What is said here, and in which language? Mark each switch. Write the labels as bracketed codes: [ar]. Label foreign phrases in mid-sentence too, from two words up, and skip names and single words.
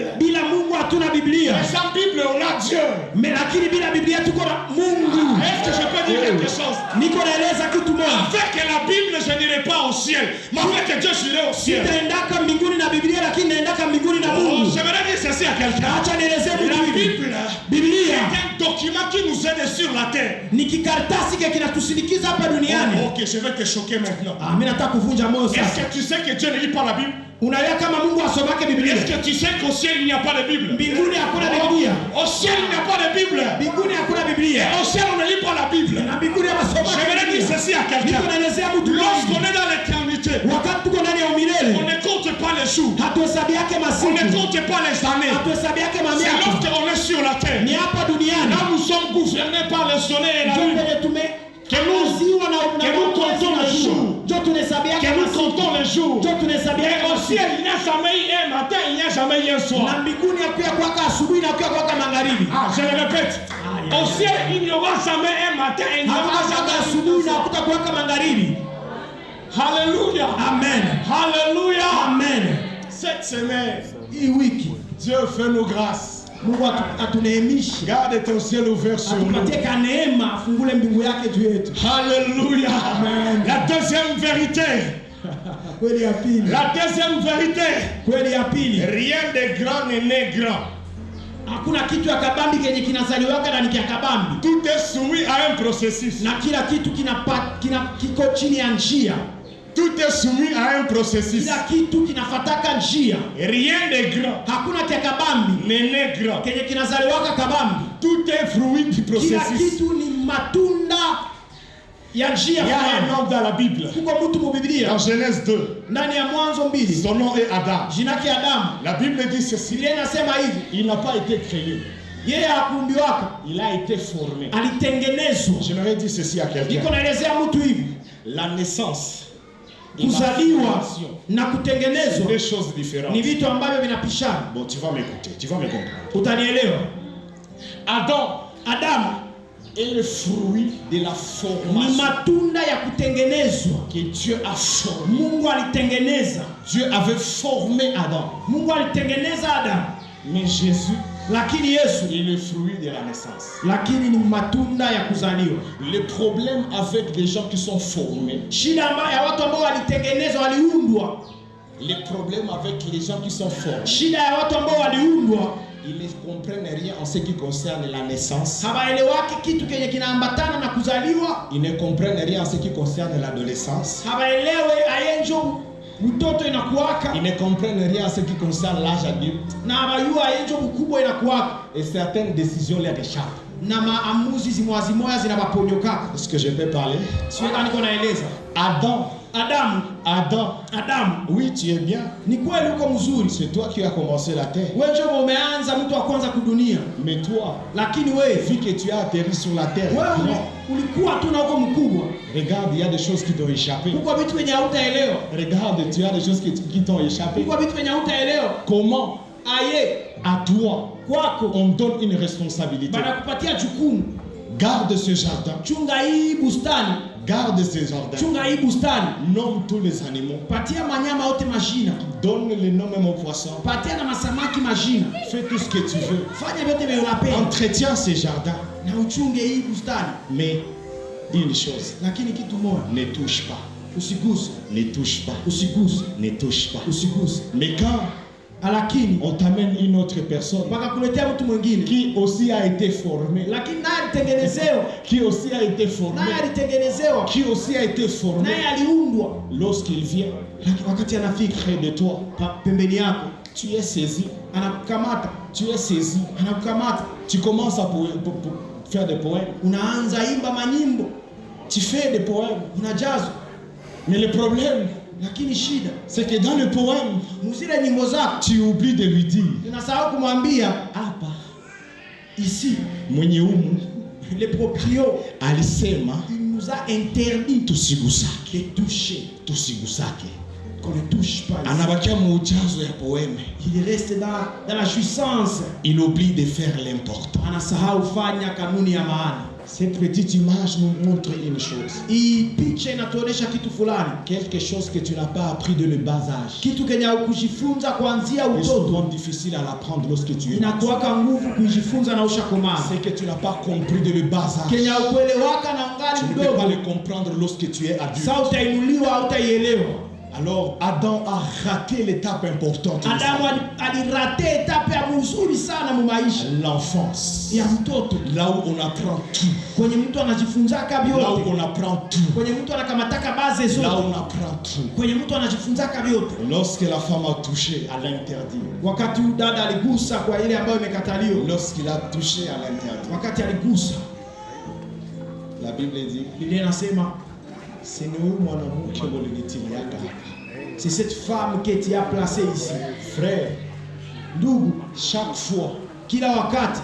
[fr] Mais sans Bible, on a Dieu. Est-ce que je peux dire quelque chose? Avec la Bible, je n'irai pas au ciel. Mais avec Dieu, je irai au ciel. J'aimerais dire ceci à quelqu'un. La Bible est un document qui nous nous aide sur la terre. [sw] ni kikaratasi kinatusindikiza hapa duniani. [fr] Ok, je vais te choquer maintenant. [sw] Mimi nataka kuvunja moyo [fr] Est-ce [sw] sasa. [fr] que tu sais que Dieu ne lit pas la Bible? [sw] Unajua kama Mungu asomake Biblia? [fr] Est-ce que tu sais qu'au ciel il n'y a pas de Bible? [sw] Mbinguni hakuna Biblia. [fr] Au ciel il n'y a pas de Bible. [sw] Mbinguni hakuna Biblia. [fr] Au ciel on ne lit pas la Bible. [sw] Na mbinguni hawasomaki. [fr] J'aimerais dire ceci à quelqu'un. [sw] Nikuelezea mtu [fr] Lorsqu'on est dans l'éternité, [sw] wakati tuko ndani ya umilele, [fr] on ne compte pas les jours. [sw] hatuhesabiake [fr] On [sw] masiku. [fr] ne compte pas les années. [sw] Hatuhesabiake [fr] C'est [sw] mamiaka. [fr] lorsqu'on est sur la terre. [sw] Ni hapa duniani. [fr] Là nous sommes gouvernés par le soleil et la [sw] Ndio [fr] lune. [sw] penye tumeangaziwa na [fr] que nous comptons les jours. [sw] Ndio tunahesabiake [fr] Que nous [sw] masiku. [fr] comptons les jours. [sw] Ndio [fr] Et [sw] tunahesabiake [fr] au [sw] masiku. [fr] ciel il n'y a jamais eu un matin, il n'y a jamais eu un [sw] Na [fr] soir. [sw] mbinguni hakuya kwaka asubuhi na hakuya kwaka magharibi. [fr] Ah, je le répète. Au ciel il n'y aura jamais un matin, il n'y aura [sw] Hakuta [fr] jamais [sw] asubuhi na [fr] un soir. [sw] hakuta kwaka magharibi. [fr] Alléluia. Amen. Alléluia. Amen. Cette semaine, [sw] Hii wiki [fr] Dieu fait nos grâces. [sw] Mungu atuneemishe. [fr] Garde ton ciel ouvert sur nous. [sw] Atupatie ka neema afungule mbingu yake juu yetu. [fr] Alléluia. Amen. La deuxième vérité. [sw] Kweli ya pili. [fr] La deuxième vérité. [sw] Kweli ya pili. [fr] Rien de grand n'est né grand. [sw] Hakuna kitu ya kabambi kenye kinazaliwaka na ni kia kabambi. [fr] Tout est soumis à un processus. [sw] Na kila kitu kiko chini ya njia. [fr] Tout est soumis à un processus. [sw] Kila kitu kinafataka njia. [fr] Rien de grand [sw] Hakuna kia kabambi [fr] n'est né grand. [sw] kenye kinazaliwaka kabambi. [fr] Tout est fruit du [sw] Kila [fr] processus. [sw] kitu ni matunda ya njia. [fr] Il y a un homme dans la Bible. [sw] Kuko mtu mu Biblia. [fr] Dans Genèse 2. [sw] Ndani ya Mwanzo 2. [fr] Son nom est Adam. [sw] Jina yake Adamu. [fr] La Bible dit ceci. [sw] Biblia inasema hivi. [fr] Il n'a pas été créé. [sw] Yeye hakuumbiwaka. [fr] Il a été formé. [sw] Alitengenezwa. [fr] J'aimerais dire ceci à [sw] Niko [fr] quelqu'un. [sw] naelezea mtu hivi. [fr] La naissance et la [sw] Kuzaliwa [fr] formation, [sw] na [fr] c'est [sw] kutengenezwa [fr] deux choses différentes. [sw] ni vitu ambavyo vinapishana. [fr] Bon, tu vas m'écouter, tu vas me comprendre. [sw] Utanielewa? Adamu [fr] est le fruit de la [sw] ni [fr] formation [sw] matunda ya kutengenezwa. [fr] que Dieu a formé. [sw] Mungu alitengeneza. [fr] Dieu avait formé Adam. [sw] Mungu alitengeneza Adamu. [fr] Mais Jésus [sw] Lakini Yesu [fr] est le fruit de la naissance. [sw] lakini ni matunda ya kuzaliwa. [fr] Le problème avec les gens qui sont formés, [sw] Shida ya watu ambao walitengenezwa, waliundwa. [fr] le problème avec les gens qui sont formés, [sw] Shida ya watu ambao waliundwa, [fr] ils ne comprennent rien en ce qui concerne la naissance. [sw] hawaelewaki kitu kenye kinaambatana na kuzaliwa. [fr] Ils ne comprennent rien en ce qui concerne l'adolescence. [sw] Hawaelewe ayenjo mtoto inakuwaka. [fr] Ils ne comprennent rien en ce qui concerne l'âge adulte. [sw] Na habayua ayenjo mkubwa inakuwaka. [fr] Et certaines décisions les échappent. [sw] Na maamuzi zimwazimoya zinabaponyokaka. [fr] Est-ce que je peux parler? [sw] Siweka niko naeleza. Adamu, [fr] Oui, tu es bien. [sw] ni kweli uko mzuri. [fr] C'est toi qui as commencé la terre. [sw] Wewe ndio umeanza mtu wa kwanza kudunia. [fr] Mais toi, [sw] Lakini wewe [fr] vu que tu as atterri sur la terre, [sw] wewe ulikuwa tu na uko mkubwa. [fr] regarde, il y a des choses qui t'ont échappé. [sw] Kuko vitu venye hautaelewa. [fr] Regarde, tu as des choses qui t'ont échappé. [sw] Kuko vitu venye hautaelewa. [fr] Comment, [sw] Aye, [fr] à toi, [sw] kwako [fr] on donne une responsabilité? [sw] banakupatia jukumu. [fr] Garde ce jardin. [sw] Chunga hii bustani. [fr] Garde ce jardin. [sw] Chunga hii bustani. [fr] Nomme tous les animaux. [sw] Patia manyama yote majina. [fr] Donne le nom même aux poissons. [sw] Patia na masamaki majina. [fr] Fais tout ce que tu veux. [sw] Fanya vyote vile unapenda. [fr] Entretiens ce jardin. [sw] Na uchunge hii bustani. [fr] Mais une chose, [sw] Lakini kitu moja, [fr] ne touche pas. [sw] usiguse. [fr] Ne touche pas. [sw] Usiguse. [fr] Ne touche pas. [sw] Usiguse. [fr] Mais quand [sw] Lakini [fr] on t'amène une autre personne [sw] mpaka kuletea mtu mwingine. [fr] qui aussi a été formée, [sw] Lakini naye alitengenezewa. [fr] qui aussi a été formé, [sw] Naye alitengenezewa. [fr] qui aussi a été formé, [sw] Naye aliundwa. [fr] lorsqu'il vient [sw] Lakini wakati anafika [fr] près de toi, [sw] pembeni yako, [fr] tu es saisi, [sw] anakukamata, [fr] tu es saisi, [sw] anakukamata, [fr] tu commences à faire des poèmes, [sw] unaanza imba manyimbo, [fr] tu fais des poèmes. [sw] unajazwa. [fr] Mais le problème, [sw] Lakini shida, [fr] c'est que dans le poème, [sw] muzile nyimbo zako [fr] tu oublies de lui dire, [sw] unasahau kumwambia hapa [fr] ici [sw] mwenye umu [fr] le proprio [sw] alisema [fr] il nous a interdit [sw] tusigusake, [fr] de toucher, [sw] tusigusake. [fr] qu'on ne touche pas ici. [sw] Anabakia muujazo ya poeme, [fr] Il reste dans la jouissance. il oublie de faire l'important. [sw] Anasahau fanya kanuni ya maana. [fr] Cette petite image nous montre une chose, [sw] Hii picha inatuonesha kitu fulani, [fr] quelque chose que tu n'as pas appris de le bas âge. [sw] kitu kenye kujifunza kuanzia [fr] C'est [sw] utoto [fr] souvent difficile à l'apprendre lorsque tu es petit. [sw] inakuwaka nguvu kujifunza na ushakomaa. [fr] C'est que tu n'as pas compris de le bas âge. [sw] Kenya ukuelewaka na [fr] Tu [sw] ungali [fr] ne peux pas [sw] mdogo, [fr] le comprendre lorsque tu es adulte. [sw] sasa utainuliwa au utaielewa. [fr] Alors Adam a raté l'étape importante de [sw] Adamu alirate etape ya mzuri sana mu maisha [fr] l'enfance. [sw] ya mtoto, [fr] Là où on apprend tout. [sw] kwenye mtu anajifunzaka [fr] Là où [sw] vyote, [fr] on apprend tout. [sw] kwenye mtu anakamataka baze [fr] Là où [sw] zote, [fr] on apprend tout. [sw] kwenye mtu anajifunzaka vyote. [fr] Lorsque la femme a touché à l'interdit. [sw] Wakati dada aligusa kwa ile ambayo imekataliwa, [fr] Lorsqu'il a touché à l'interdit. [sw] wakati aligusa, [fr] La Bible dit, [sw] Biblia inasema [fr] c'est nous [sw] mwanamke mulinitimiliaka hapa. [fr] c'est cette femme que tu as placée ici. Frère, [sw] Ndugu, [fr] chaque fois, [sw] kila wakati